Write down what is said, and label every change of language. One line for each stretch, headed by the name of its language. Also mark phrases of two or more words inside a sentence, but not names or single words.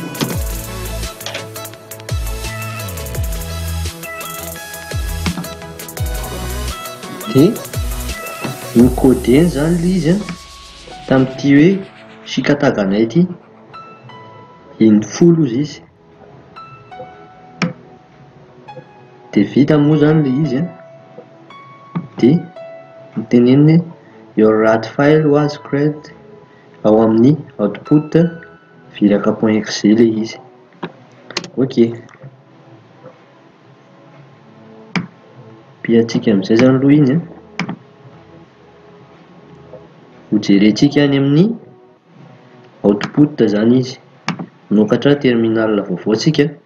Malagasy: Dia nicodeny zany le izy tamin'ity hoe sikataganay ty infolo izy dia vita moa zany le izy dia miteneniny
English: your RAT file was created
Malagasy: ao amin'ny output viraka.exe le izy. Ok, piatsika amin'izay zany aloha iny ho jerentsika any amin'ny output zany izy nokatra terminal vaovao tsika.